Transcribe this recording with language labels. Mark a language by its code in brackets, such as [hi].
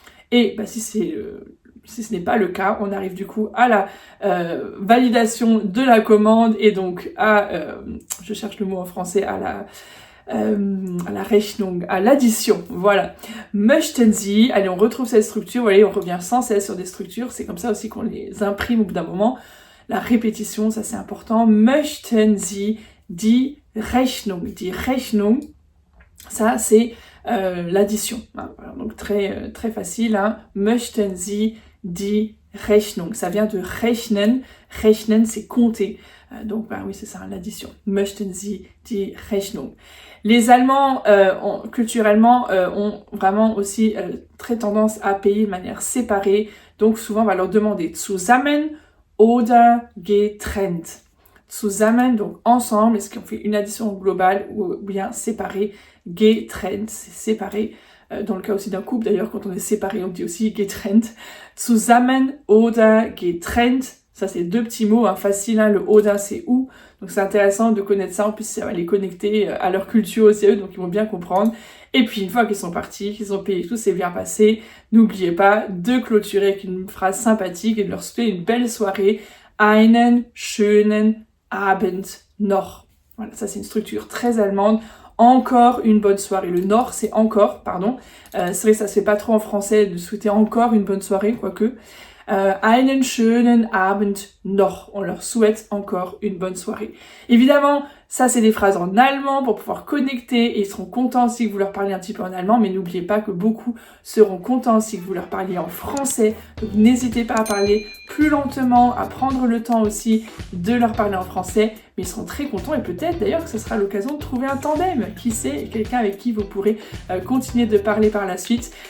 [fr] Et bah, si ce n'est pas le cas, on arrive du coup à la validation de la commande et donc à, je cherche le mot en français, à la Rechnung, à l'addition, voilà. [de] Möchten Sie, [fr] allez, on retrouve cette structure, vous voyez, on revient sans cesse sur des structures, c'est comme ça aussi qu'on les imprime au bout d'un moment. La répétition, ça c'est important. [de] Möchten Sie die Rechnung? Die Rechnung, [fr] ça c'est l'addition. Hein. Voilà, donc très facile. Hein. [de] Möchten Sie die Rechnung? [fr] Ça vient de rechnen. Rechnen, c'est compter. Donc bah oui, c'est ça, l'addition. [de] Möchten Sie die Rechnung? [fr] Les Allemands, culturellement, ont vraiment aussi très tendance à payer de manière séparée. Donc souvent, on va leur demander [de] zusammen oder getrennt. [fr] Zusammen, donc ensemble, est-ce qu'on fait une addition globale ou bien séparée? Getrennt, c'est séparé. Dans le cas aussi d'un couple, d'ailleurs, quand on est séparé, on dit aussi getrennt. [de] Zusammen oder getrennt. [fr] Ça, c'est deux petits mots, hein, faciles. Hein, le oder, c'est où. Donc, c'est intéressant de connaître ça. En plus, ça va les connecter à leur culture aussi, eux, donc ils vont bien comprendre. Et puis, une fois qu'ils sont partis, qu'ils ont payé tout, c'est bien passé. N'oubliez pas de clôturer avec une phrase sympathique et de leur souhaiter une belle soirée. [de] Einen schönen Abend noch. [fr] Voilà, ça, c'est une structure très allemande. Encore une bonne soirée. Le Nord, c'est encore, pardon. C'est vrai que ça se fait pas trop en français de souhaiter encore une bonne soirée, quoique. [de] Einen schönen Abend noch. [fr] On leur souhaite encore une bonne soirée. Évidemment, ça c'est des phrases en allemand pour pouvoir connecter et ils seront contents si vous leur parlez un petit peu en allemand, mais n'oubliez pas que beaucoup seront contents si vous leur parliez en français. Donc n'hésitez pas à parler plus lentement, à prendre le temps aussi de leur parler en français, mais ils seront très contents et peut-être d'ailleurs que ce sera l'occasion de trouver un tandem, qui sait, quelqu'un avec qui vous pourrez continuer de parler par la suite.